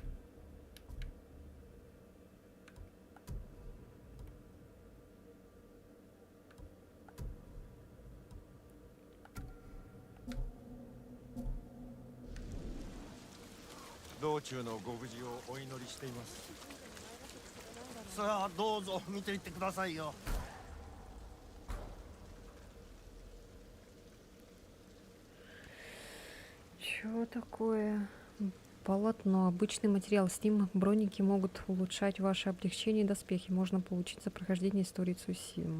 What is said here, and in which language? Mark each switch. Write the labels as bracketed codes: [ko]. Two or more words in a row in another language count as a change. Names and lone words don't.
[ja] « 道中のご無事をお祈りしています。さあどうぞ見ていってくださいよ。 [ru] Чё такое? Полотно. Обычный материал. С ним броники могут улучшать ваши облегчения и доспехи. Можно получить за прохождение истории Цусима.